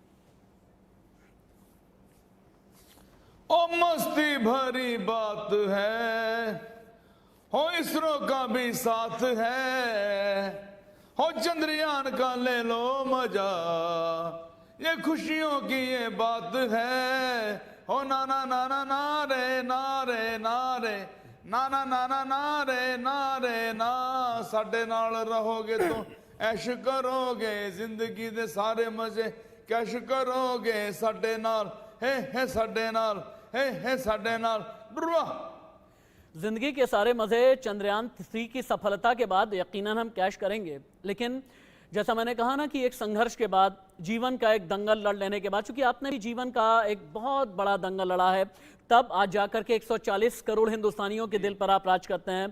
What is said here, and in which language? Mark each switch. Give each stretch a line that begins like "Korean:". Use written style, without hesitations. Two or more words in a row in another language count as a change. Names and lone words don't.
Hindi: ओ मस्ती भरी बात है, हो इसरो का भी साथ है, हो चंद्रयान का ले लो मजा, ये खुशियों की ये बात है। हो ना ना ना ना ना रे ना रे ना रे ना ना ना ना ना रे ना रे ना,
Punjabi: साडे नाल
Hindi: रहोगे तो ऐश करोगे,
Punjabi: जिंदगी दे सारे
Hindi: मजे कैश करोगे,
Punjabi: साडे नाल है साडे नाल है साडे नाल बुआ।
Hindi: जिंदगी के सारे मजे चंद्रयान 3 की सफलता के बाद यकीनन हम कैश करेंगे, लेकिन जैसा मैंने कहा ना कि एक संघर्ष के बाद, जीवन का एक दंगल लड़ लेने के बाद, चूंकि आपने भी जीवन का एक बहुत बड़ा दंगल लड़ा है, तब आज जाकर के 140 करोड़ हिंदुस्तानियों के दिल पर आप राज करते हैं।